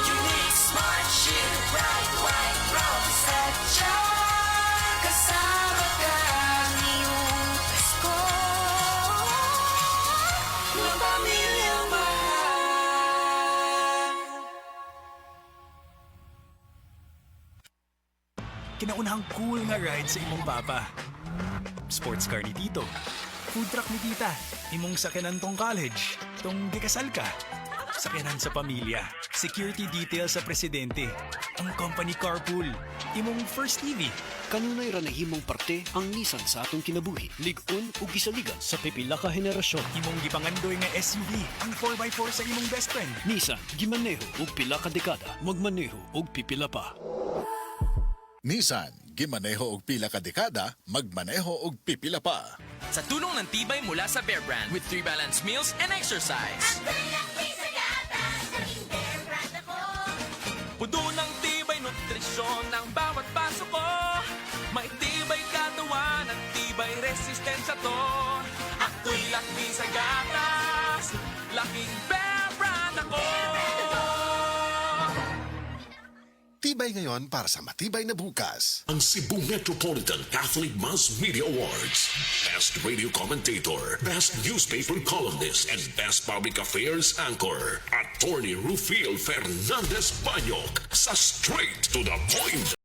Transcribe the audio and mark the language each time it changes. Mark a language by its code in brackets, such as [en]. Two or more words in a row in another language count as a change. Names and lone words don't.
[en] Unique, smart, shield, bright, white, rose, at charm. [tl] Kasama ka ngayong Pasko ng pamilyang mahal. [ceb] Kinaunahang cool nga ride sa imong papa. Sports car ni Tito. Food truck ni Tita. Imong sakyanan tong college. Tong gikasal ka. Sakyanan sa pamilya. [en] Security detail [ceb] sa presidente. Ang [en] company carpool. [ceb] Imong [en] first TV. [ceb] Kanunay ra nahimong parte ang Nissan sa atong kinabuhi. Lig-on ug gisaligan sa pipila ka henerasyon. Imong gipangandoy nga SUV. Ang 4x4 sa imong [en] best friend. [ceb] Nissan gimaneho ug pila ka dekada. Magmaneho ug pipila pa. Nissan, gimaneho og pila ka dekada, magmaneho og pipila pa. [tl] Sa tulong ng tibay mula sa Bear Brand [en] with 3 balanced meals and exercise. [tl] Pudo ng tibay nutrisyon ng bawat paso ko. May tibay katawan at tibay resistensya to. Ako'y laki sa gatas, laking Bear Brand ako. Tibay ngayon para sa matibay na bukas. [ceb] Ang Cebu Metropolitan Catholic Mass Media Awards. [en] Best Radio Commentator, Best Newspaper Columnist, and Best Public Affairs Anchor. [ceb] Attorney Rufil Fernandez Banyok sa Straight to the Point.